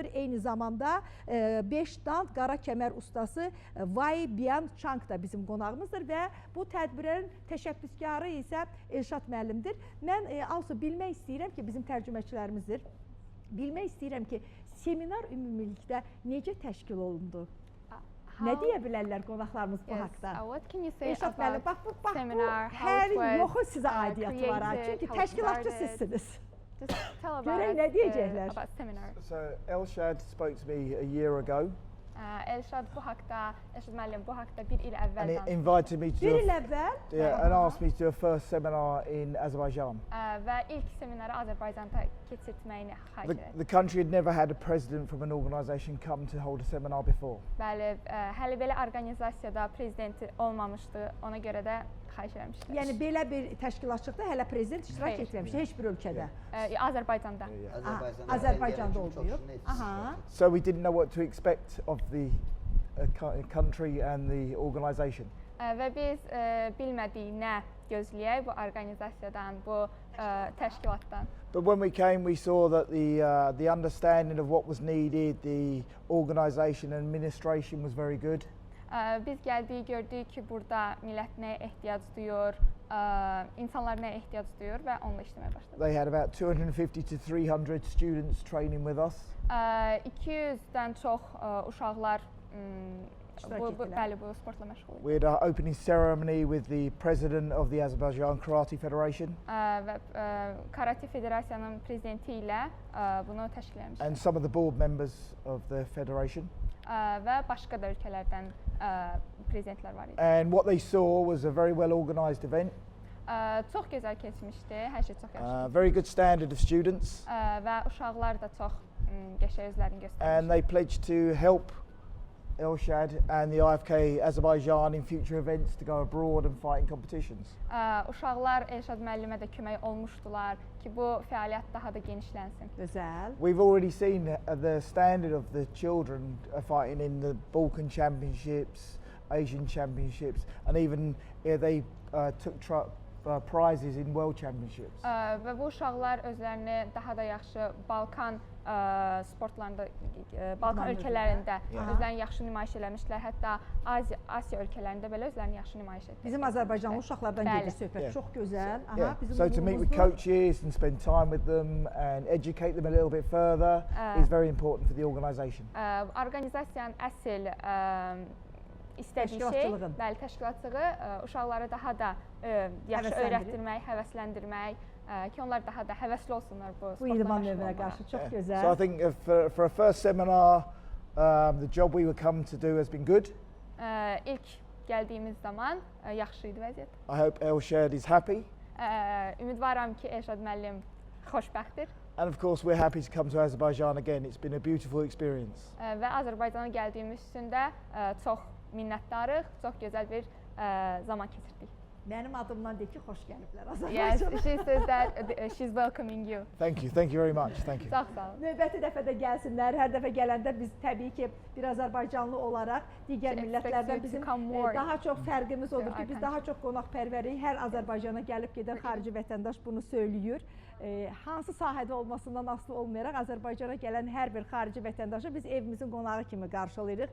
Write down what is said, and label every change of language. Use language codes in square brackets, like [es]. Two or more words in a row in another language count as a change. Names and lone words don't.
[az] Eyni zamanda 5 dand qara kəmər ustası Wai Bian Chang da bizim qonağımızdır və bu tədbirin təşəbbüskarı isə Elşad müəllimdir. Mən also bilmək istəyirəm ki, bizim tərcüməçilərimizdir. Bilmək istəyirəm ki, seminar ümumilikdə necə təşkil olundu? Nə deyə bilərlər qonaqlarımız bu haqqda? [en] What can you say [az] Elşad [en] about [az] müəllim, bax bu [en] seminar, how [az] hər [en] it was, [az] yoxu sizə aidiyyatı var ha. [en] created, [az] Çünki [en] how it [az] təşkilatçı [en] started? [az] sizsiniz. [en] Just tell about [az] Görək [en] us, [az] nə deyəcəklər. [en] about seminar. So Elshad spoke to me a year ago [az] Elşad bu haqda, Elşad müəllim bu haqda bir il əvvəl [en] and he [az] danışdı. [en] invited me to [az] Bir [en] do [az] il [en] a, [az] əvvəl [en] yeah, and asked me to do a first seminar in Azerbaijan. [az] Və ilk seminarı Azərbaycanda keçirtməyini xahiş etdi. [en] The country had never had a president from an organisation come to hold a seminar before. [az] Bəli, hələ belə orqanizasiyada prezidenti olmamışdı, ona görə də xahiş etmişdilər. yəni belə bir təşkilatçılıqda hələ prezident iştirak Xeyr. etməmişdi heç bir ölkədə. Azərbaycanda. Azərbaycanda olmayıb. Aha. [en] So we didn't know what to expect of the country and the organisation. [az] Və biz bilmədik nə gözləyək bu orqanizasiyadan, bu təşkilatdan. [en] But when we came, we saw that the understanding of what was needed, the organisation and administration was very good. [az] Biz gəldik, gördük ki, burada millət nəyə ehtiyac duyur, insanlar nəyə ehtiyac duyur və onunla işləməyə başladıq. [en] They had about 250 to 300 students training with us. [az] 200-dən çox uşaqlar bəli, bu sportla məşğul idi. [en] We had our opening ceremony with the president of the Azerbaijan Karate Federation. [az] Və Karate Federasiyanın prezidenti ilə bunu təşkil etmişdik. [en] And some of the board members of the federation. [az] Və başqa da ölkələrdən prezidentlər var idi. [en] And what they saw was a very well organised event. [az] Çox gözəl keçmişdi, hər şey çox yaxşı. [en] Very good standard of students. [az] Və uşaqlar da çox qəşəng özlərini göstərmişdi. [en] And they pledged to help Elshad and the IFK Azerbaijan in future events to go abroad and fight in competitions. [az] Uşaqlar Elşad müəllimə də kömək olmuşdular ki, bu fəaliyyət daha da genişlənsin. Gözəl. [en] We've already seen the standard of the children fighting in the Balkan Championships, Asian Championships, and even they took prizes in World Championships. [az] Və bu uşaqlar özlərini daha da yaxşı Balkan sportlarında, Balkan ölkələrində özlərini yaxşı nümayiş eləmişlər. Hətta Asiya ölkələrində belə özlərini yaxşı nümayiş etmişlər. Bizim Azərbaycanlı uşaqlardan gedir söhbət. Çox gözəl. [en] Aha, so to meet with coaches and spend time with them and educate them a little bit further is very important for the organisation. [az] Orqanizasiyanın əsl istədiyi şey, bəli, təşkilatçılığı uşaqları daha da yaxşı öyrətdirmək, həvəsləndirmək ki, onlar daha da həvəsli olsunlar bu sportla idman məşğul növünə olmağa. qarşı. Çox gözəl. [en] So I think for a first seminar, the job we were come to do has been good. [az] İlk gəldiyimiz zaman yaxşı idi vəziyyət. [en] I hope Elshad is happy. [az] Ümidvaram ki, Elşad müəllim xoşbəxtdir. [en] And of course, we're happy to come to Azerbaijan again. It's been a beautiful experience. [az] Və Azərbaycana gəldiyimiz üçün də çox minnətdarıq, çox gözəl bir zaman keçirdik. Mənim adımdan de ki, xoş gəliblər [en] Yes, [az] Azərbaycana. [en] she says that she's welcoming you. Thank you very much. Thank you. [az] Çox sağ olun. Növbəti dəfə də gəlsinlər. Hər dəfə gələndə biz təbii ki, bir Azərbaycanlı olaraq digər millətlərdən bizim daha çox fərqimiz odur ki, biz daha çox qonaqpərvərik. Hər Azərbaycana gəlib gedən xarici vətəndaş bunu söylüyor. Hansı sahədə olmasından asılı olmayaraq Azərbaycana gələn hər bir xarici vətəndaşı biz evimizin qonağı kimi qarşılayırıq.